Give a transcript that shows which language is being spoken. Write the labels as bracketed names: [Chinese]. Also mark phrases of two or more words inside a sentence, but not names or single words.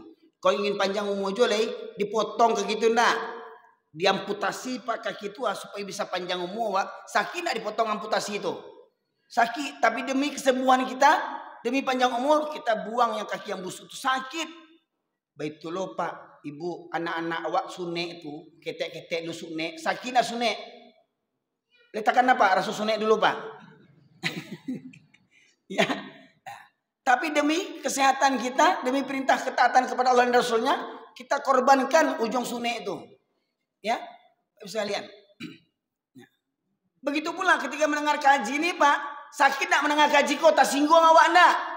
[Indonesian] Kalau ingin panjang umur jolai, dipotong kaki itu enggak. Diamputasi pak kaki itu supaya bisa panjang umur, Pak. Sakit enggak dipotong amputasi itu? Sakit, tapi demi kesembuhan kita, demi panjang umur, kita buang yang kaki yang busuk itu. Sakit. [Minangkabau] Betul loh Pak, Ibu, anak-anak awak sunek itu, ketek-ketek lu sunek, sakit nak sunek. [Indonesian] Letakkan apa? Rasul sunek dulu Pak. Ya. Tapi demi kesehatan kita, demi perintah ketaatan kepada Allah dan Rasulnya, kita korbankan ujung sunek itu. Ya, bisa lihat. [Minangkabau] Begitu pula ketika mendengar kaji ini Pak, sakit nak mendengar kaji kok, tak singgung awak nak.